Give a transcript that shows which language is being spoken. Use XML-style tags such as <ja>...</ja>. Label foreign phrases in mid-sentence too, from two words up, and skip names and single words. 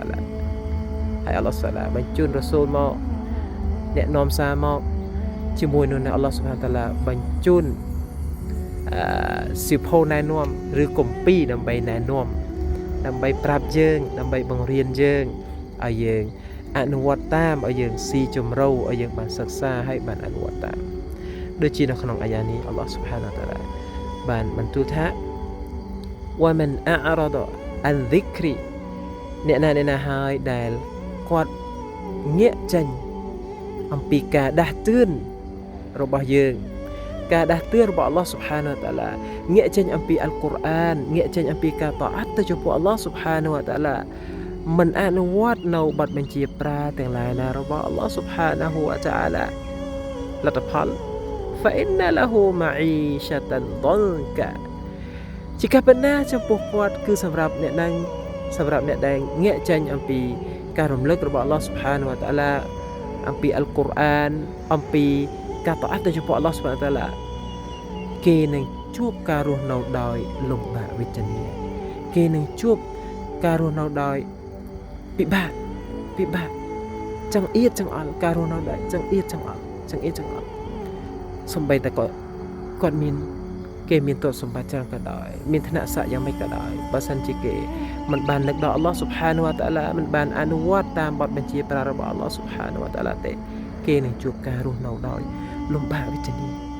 <km>Ta'ala ហើយ</km> <ar>الله سبحانه</ar> <km>បញ្ជូនរ៉ាស៊ូលមកអ្នកនាំសារមកជាមួយនឹង</km> <ar>الله سبحانه وتعالى</ar> <km>បញ្ជូនសៀវភៅណែនាំឬគម្ពីរដើម្បីណែនាំដើម្បីប្រាប់យើងដើម្បីបង្រៀនយើងឲ្យយើងអនុវត្តតាមឲ្យយើងស៊ីជម្រៅឲ្យយើងបានសិក្សាហើយបានអនុវត្តតាមដូចជានៅក្នុងអាយ៉ានេះ</km> <ar>الله سبحانه وتعالى</ar> <km>បានបន្ទូលថា</km> <ar>ومن أعرض عن ذكري</ar> <km>អ្នកណាហើយដែលគាត់ងាកចេញអំពីការដាស់តឿនរបស់យើងការដាស់តឿនរបស់</km> <ar>الله سبحانه وتعالى</ar> <km>ងាកចេញអំពីអល់កុរអានងាកចេញអំពីការតអាត់ទៅចំពោះ</km> <ar>الله سبحانه وتعالى</ar> <km>មិនអនុ វត្តនៅបទបញ្ជាប្រាទាំងឡាយណារបស់</km> <ar>الله سبحانه وتعالى</ar> <km>លទ្ធផល</km> <ar>فإن له معيشة ضنكا</ar> <km>ជាការពិតណាស់ចំពោះគាត់គឺសម្រាប់អ្នកដែលងាកចេញអំ ពីការរំលឹករបស់</km> <ar>الله سبحانه وتعالى</ar> <km>អំពីអល់កុរអានអំពីការតអាត់ទៅចំពោះ</km> <ar>الله سبحانه وتعالى</ar> <km>គេនឹងជួ បការរស់នៅដោយលំបាកវេទនាគេនឹងជួបការរស់នៅដោយពិបាកចង្អៀតចង្អល់ការរស់នៅដោយចង្អៀតចង្អល់សំបីតែគាត់មានទ្រព្យសម្បត្តិច្រើនក៏ដោយមានឋានៈស័ក្តិយ៉ាងម៉េចក៏ដោយបើសិនជាគេមិនបាននឹកដល់</km> <ar>الله سبحانه وتعالى</ar> <km>មិនបានអនុវត្តតាមបទបញ្ជាប្រារបស់</km> <ar>الله سبحانه وتعالى</ar> <km>ទេគេនឹងជួបការរស់នៅដោយលំបាកវេទនា</km>